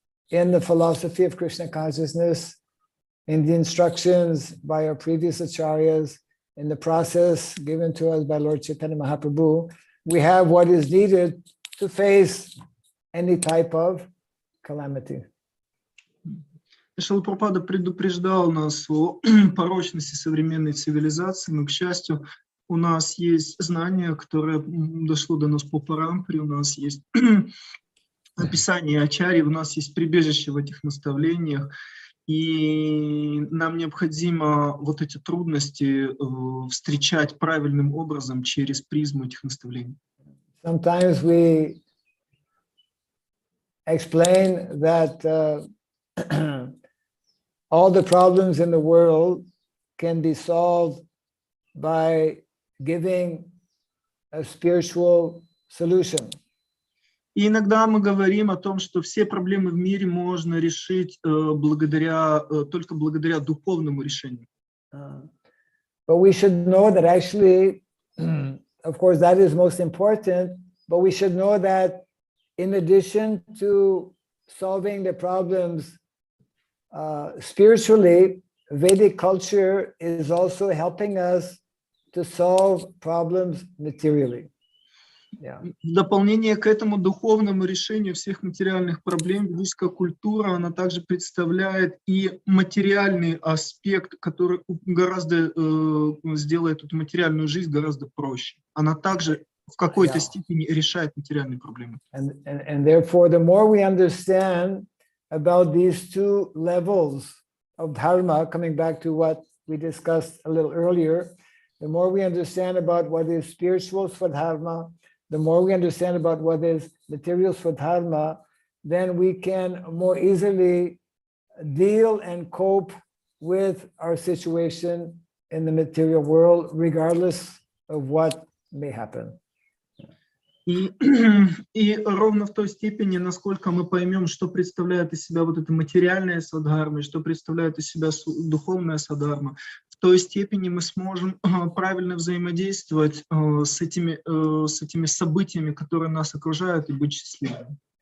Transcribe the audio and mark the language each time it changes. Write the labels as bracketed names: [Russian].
[English] in the philosophy of Krishna consciousness, in the instructions by our previous acharyas, in the process given to us by Lord Chaitanya Mahaprabhu, we have what is needed to face any type of calamity. [Russian] Шрила Прабхупада предупреждал нас о порочности современной цивилизации, но, к счастью, у нас есть знание, которое дошло до нас по парампре, у нас есть описание ачарьи, у нас есть прибежище в этих наставлениях, и нам необходимо вот эти трудности встречать правильным образом через призму этих наставлений. [English] Sometimes we explain that all the problems in the world can be solved by giving a spiritual solution. [Russian] И иногда мы говорим о том, что все проблемы в мире можно решить только благодаря духовному решению. [English] But we should know that actually, of course, that is most important, but we should know that in addition to solving the problems spiritually, Vedic culture is also helping us to solve problems materially. Yeah. [Russian] В дополнение к этому духовному решению всех материальных проблем, ведическая культура, она также представляет и материальный аспект, который гораздо сделает эту материальную жизнь гораздо проще. Она также в какой-то степени решает материальные проблемы. [English] And therefore, the more we understand about these two levels of dharma, coming back to what we discussed a little earlier, the more we understand about what is spiritual Swadharma, the more we understand about what is material Swadharma, then we can more easily deal and cope with our situation in the material world, regardless of what may happen. [Russian] И ровно в той степени, насколько мы поймем, что представляет из себя вот это материальное садхарма, что представляет из себя духовное садхарма, в той степени мы сможем правильно взаимодействовать с этими событиями, которые нас окружают, и быть счастливыми.